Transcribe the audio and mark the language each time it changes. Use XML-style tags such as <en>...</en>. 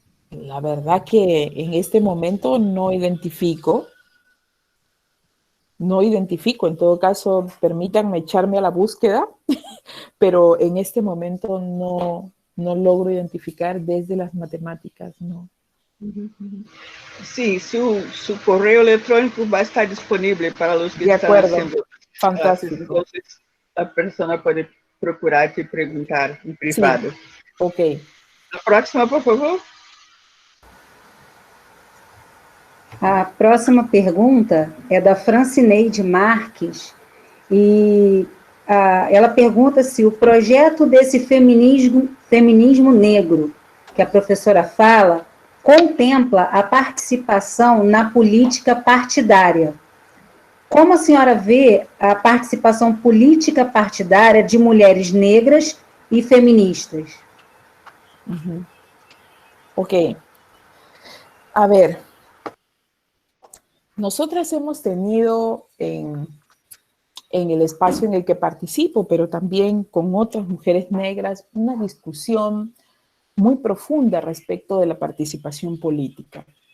<es>La verdad que en este momento no identifico. No identifico. En todo caso, permítanme echarme a la búsqueda, pero en este momento no logro identificar desde las matemáticas, no.</es> <pt>Sim, su correio eletrônico vai estar disponível para os que</pt> <es>De</es> <pt>estão</pt> <es>acuerdo. haciendo clases.</es> <pt>Fantástico. Então, a pessoa pode procurar te perguntar em privado.</pt> <es>Sí. Ok.</es> <pt>A próxima, por favor. A próxima pergunta é da Francineide Marques, e ela pergunta se o projeto desse feminismo negro, que a professora fala, contempla a participação na política partidária. Como a senhora vê a participação política partidária de mulheres negras e feministas? Ok.</pt> <es>A ver, nosotras hemos tenido en el espacio en el que participo, pero también con otras mujeres negras, una discusión muy profunda respecto de la participación política.</es>